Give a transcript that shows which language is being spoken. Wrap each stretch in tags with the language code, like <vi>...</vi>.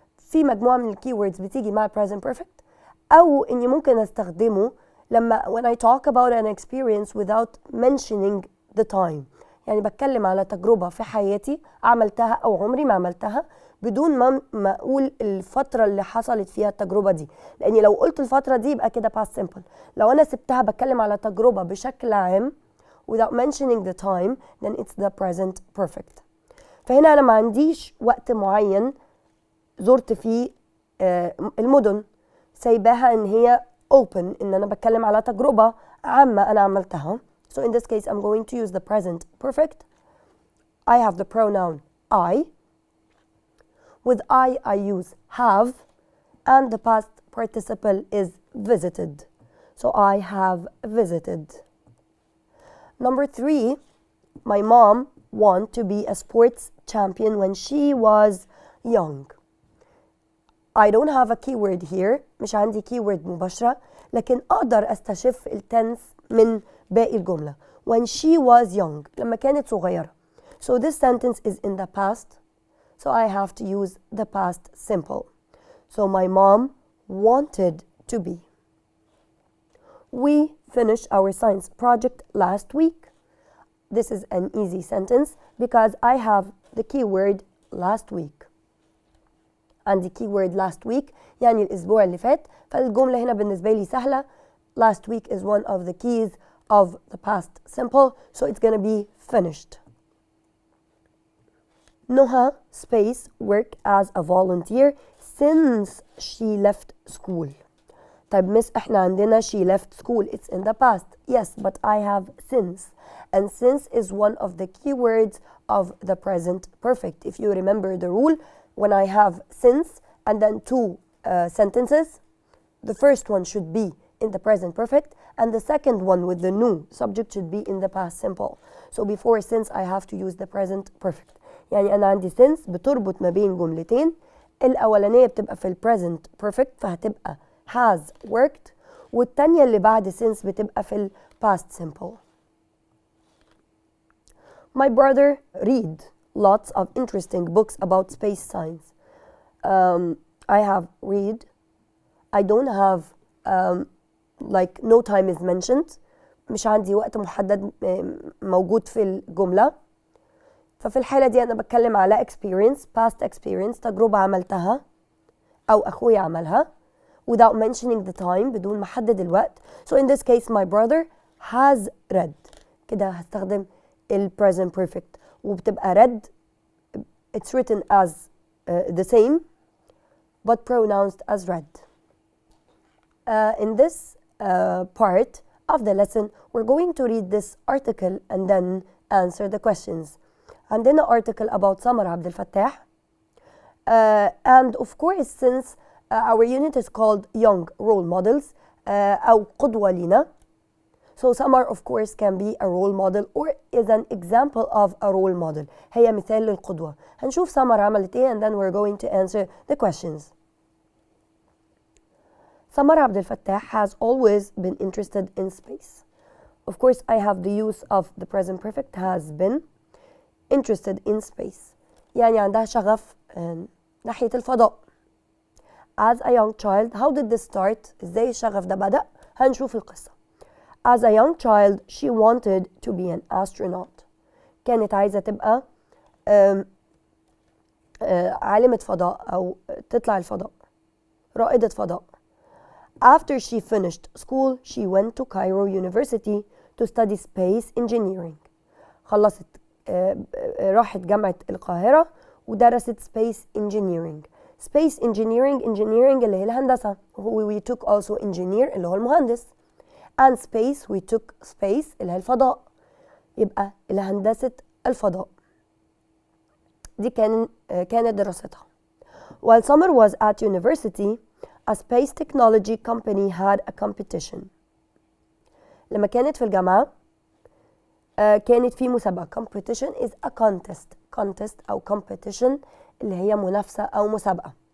<ar>في مجموعة من الكيوردز بتيجي مع</ar> <en>present perfect</en> <ar>أو إني ممكن أستخدمه لما</ar> <en>when I talk about an experience without mentioning the time.</en> <ar>يعني بتكلم على تجربة في حياتي عملتها أو عمري ما عملتها بدون ما أقول الفترة اللي حصلت فيها التجربة دي. لأني لو قلت الفترة دي يبقى كده past simple. لو أنا سبتها بتكلم على تجربة بشكل عام</ar> <en>without mentioning the time then it's the present perfect.</en> <ar>فهنا أنا ما عنديش وقت معين زرت فيه المدن، سايباها ان هي open، ان انا بتكلم على تجربة عامة انا عملتها.</ar> <en>So in this case I'm going to use the present perfect. I have the pronoun I. With I use have, and the past participle is visited. So I have visited. Number 3, my mom wanted to be a sports champion when she was young. I don't have a keyword here،</en> <ar>مش عندي keyword مباشرة، لكن أقدر أستشف التنس من باقي الجملة.</ar> <en>When she was young،</en> <ar>لما كانت صغيرة.</ar> <en>So this sentence is in the past, so I have to use the past simple. So my mom wanted to be. We finished our science project last week. This is an easy sentence because I have the keyword last week.</en> <ar>عندي keyword last week يعني الأسبوع اللي فات، فالجملة هنا بالنسبة لي سهلة.</ar> <en>Last week is one of the keys of the past simple, so it's gonna be finished. Noha space work as a volunteer since she left school.</en> <ar>طيب مس احنا عندنا</ar> <en>she left school, it's in the past. Yes, but I have since, and since is one of the keywords of the present perfect. If you remember the rule, when I have since and then two sentences, the first one should be in the present perfect and the second one with the new subject should be in the past simple. So before since I have to use the present perfect.</en> <ar>يعني أنا عندي since بتربط ما بين جملتين، الأولانية بتبقى في present perfect فهتبقى has worked، والتانية اللي بعد since بتبقى في past simple.</ar> <en>My brother read lots of interesting books about space science. I have read. I don't have like no time is mentioned.</en> <ar>مش عندي وقت محدد موجود في الجملة. ففي الحالة دي أنا بتكلم على experience, past experience، تجربة عملتها أو أخوي عملها</ar> <en>without mentioning the time،</en> <ar>بدون ما أحدد الوقت.</ar> <en>So in this case my brother has read.</en> <ar>كده هستخدم</ar> <en>present perfect</en> <ar>وبتبقى</ar> <en>read. It's written as the same but pronounced as read. In this part of the lesson we're going to read this article and then answer the questions.</en> <ar>عندنا</ar> <en>article about سمر عبد الفتاح, and of course since our unit is called young role models</en> <ar>أو قدوة لنا,</ar> <en>so Samar of course can be a role model or is an example of a role model.</en> <ar>هي مثال للقدوة. هنشوف سمر عملت ايه</ar> <en>and then we're going to answer the questions. Samar عبد الفتاح has always been interested in space. Of course I have the use of the present perfect has been interested in space.</en> <ar>يعني عندها شغف ناحية الفضاء.</ar> <en>As a young child, how did this start?</en> <ar>ازاي الشغف ده بدأ؟ هنشوف القصة.</ar> <en>As a young child, she wanted to be an astronaut.</en> <ar>كانت عايزة تبقى عالمة فضاء أو تطلع الفضاء، رائدة فضاء.</ar> <en>After she finished school, she went to Cairo University to study space engineering.</en> <ar>خلصت راحت جامعة القاهرة ودرست space engineering. Space engineering اللي هي الهندسة.</ar> <en>We took also engineer</en> <ar>اللي هو المهندس.</ar> <en>And space we took space</en> <ar>اللي هي الفضاء. يبقى هندسة الفضاء. دي كانت دراستها.</ar> <en>While Summer was at university, a space technology company had a competition.</en> <ar>لما كانت في الجامعة كانت في مسابقة.</ar> <en>Competition is a contest أو competition</en> <ar>اللي هي منافسة أو مسابقة.</ar>